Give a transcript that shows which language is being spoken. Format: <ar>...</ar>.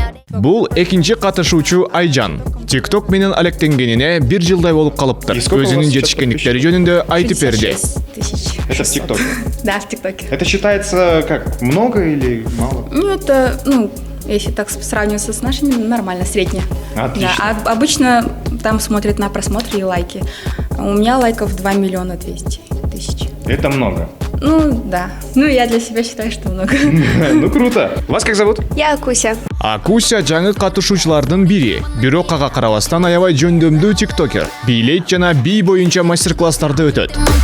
<ky>Бул экинчи катышуучу Айжан. TikTok менен алектенгенине 1 жылдай болуп калыптыр. Өзүнүн жетишкендиктери жөнүндө айтып берди.</ky> <ru>Это в ТикТоке? Да, в ТикТоке. Это считается как много или мало? Ну, это, если так сравниваться с нашими, нормально, средне. Отлично. Да, а обычно там смотрят на просмотры и лайки. У меня лайков 2 200 000. Это много. Ну, да. Ну, я для себя считаю, что много. Ну круто. Вас как зовут? Я Куся.</ru> <ky>Акуся жаңы катышуучулардын бири. Бирок ага карабастан аябай жөндөмдүү тиктокер. Бийлейт жана бий боюнча мастер-класстарды өтөт.</ky>